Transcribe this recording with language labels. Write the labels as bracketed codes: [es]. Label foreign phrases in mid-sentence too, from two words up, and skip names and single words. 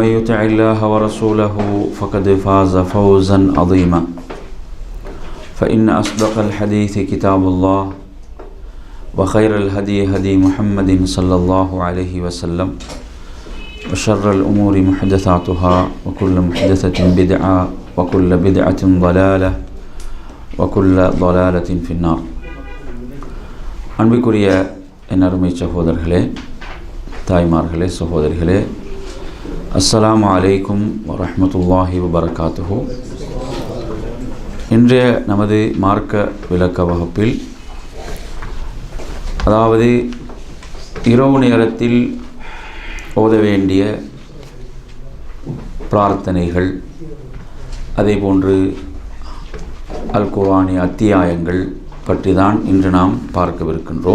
[ar] يطع الله ورسوله فقد فاز فوزا عظيما فإن أصدق الحديث كتاب الله وخير الهدي هدي محمد صلى الله عليه وسلم وشر الأمور محدثاتها وكل محدثة بدعة وكل بدعة ضلالة وكل ضلالة في النار. [ta] அன்பிற்குரிய என் அருமை சகோதரர்களே, தாய்மார்களே, சகோதரிகளே, [ar] السلام عليكم ورحمة الله وبركاته. [ta] இன்றைய நமது மார்க்க விளக்க வகுப்பில், அதாவது இரவு நேரத்தில் ஓத வேண்டிய பிரார்த்தனைகள், அதேபோன்று அல் குர்ஆனிய அத்தியாயங்கள் பற்றி தான் இன்று நாம் பார்க்கவிருக்கின்றோம்.